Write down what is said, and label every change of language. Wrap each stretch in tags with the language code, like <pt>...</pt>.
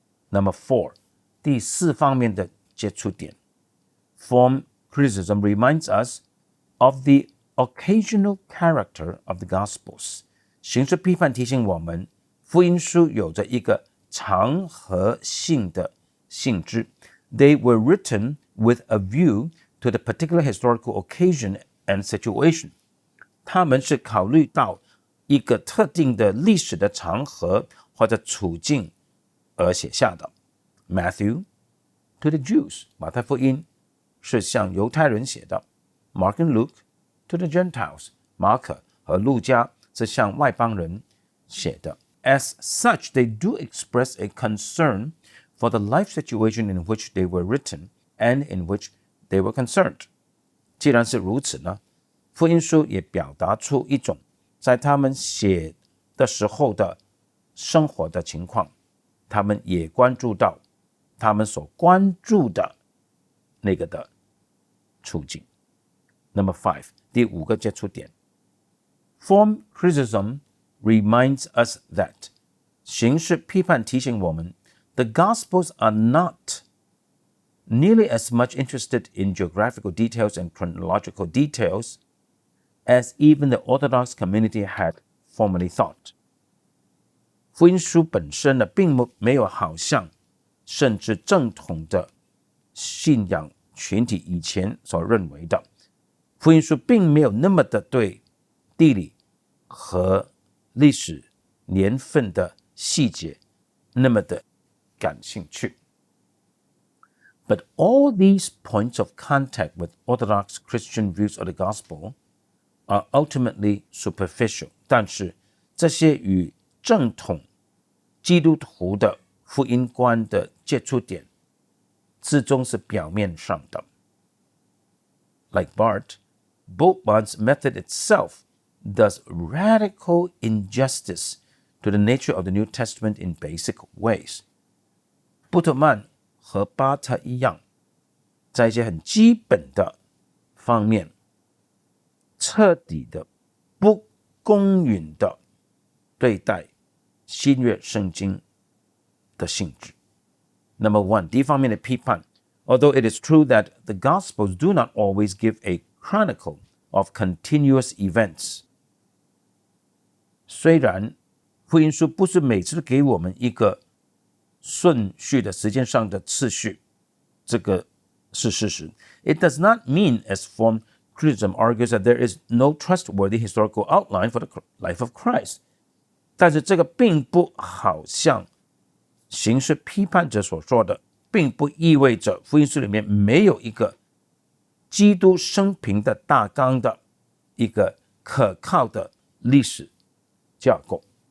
<en>Number 4，</en> <zh>第4方面的接触点</zh> <en>，Form criticism reminds us of the occasional character of the Gospels。</en> <zh>形式批判提醒我们，福音书有着一个常合性的性质。</zh> <en>They were written with a view to the particular historical occasion and situation。</en> <zh>他们是考虑到一个特定的历史的场合或者处境而写下的。</zh> <en>Matthew to the Jews，</en> <zh>马太福音是向犹太人写的。</zh> <en>Mark and Luke to the Gentiles，</en> <zh>马可和路加是向外邦人写的。</zh> <en>As such, they do express a concern for the life situation in which they were written and in which they were concerned。</en> <zh>既然是如此呢，福音书也表达出一种在他们写的时候的生活的情况，他们也关注到他们所关注的那个的处境。</zh> <en>Number 5，</en> <zh>第5个接触点。</zh> <en>Form criticism reminds us that</en> <zh>形式批判提醒我们</zh> <en>the Gospels are not nearly as much interested in geographical details and chronological details as even the Orthodox community had formerly thought。</en> <zh>福音书本身呢，并没有好像甚至正统的信仰群体以前所认为的，福音书并没有那么的对地理和历史年份的细节那么的感兴趣。</zh> <en>But all these points of contact with Orthodox Christian views of the gospel are ultimately superficial。</en> <zh>但是这些与正统基督徒的福音观的接触点至终是表面上的。</zh> <en>Like Barth, Bultmann's method itself does radical injustice to the nature of the New Testament in basic ways。</en> <zh>布特曼和巴特一样，在一些很基本的方面，彻底的不公允的对待新约圣经的性质。那么第一方面的批判</zh> <en>Although it is true that the Gospels do not always give a chronicle of continuous events,</en> <zh>虽然福音书不是每次都给我们一个顺序的时间上的次序，这个是事实。</zh> <en>It does not mean, as form criticism argues, that there is no trustworthy historical outline for the life of Christ.</en> <zh>但是这个并不好像形式批判者所说的，并不意味着福音书里面没有一个基督生平的大纲的一个可靠的历史架构。</zh>